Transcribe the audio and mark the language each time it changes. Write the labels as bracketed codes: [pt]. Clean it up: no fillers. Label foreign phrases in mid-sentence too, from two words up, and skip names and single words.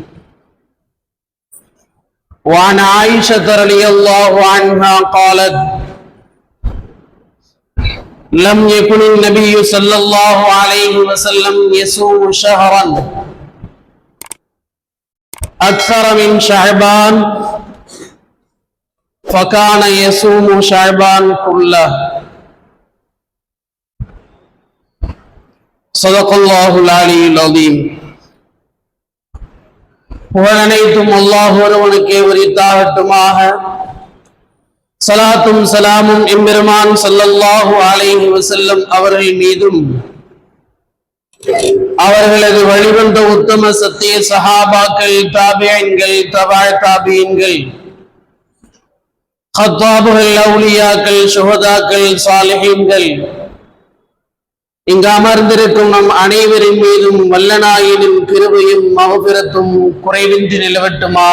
[ar] وعن عائشة رضي الله عنها قالت: لم يكن النبي صلى الله عليه وسلم يصوم شهرا أكثر من شعبان فكان يصوم شعبان كله. صدق الله العلي العظيم. [ta] புகழனைத்தும் அல்லாஹ் ஒருவனுக்கே உரித்தாகட்டுமாக. ஸலாத்தும் ஸலாமும் எம்பெருமான் [ar] صلى الله عليه وسلم [ta] அவர்கள் மீதும் அவர்களது வழிவந்த உத்தம சத்திய சஹாபாக்கள், தாபிஈன்கள், தபஅ தாபிஈன்கள், கத்தாபுகள், அவுலியாக்கள், சுஹதாக்கள், சாலிஹீன்கள், இங்கு அமர்ந்திருக்கும் நம் அனைவரின் மீதும் வல்லநாயனின் கிருபையும் மஃபிரத்தும் குறைவின்றி நிலவட்டுமாக.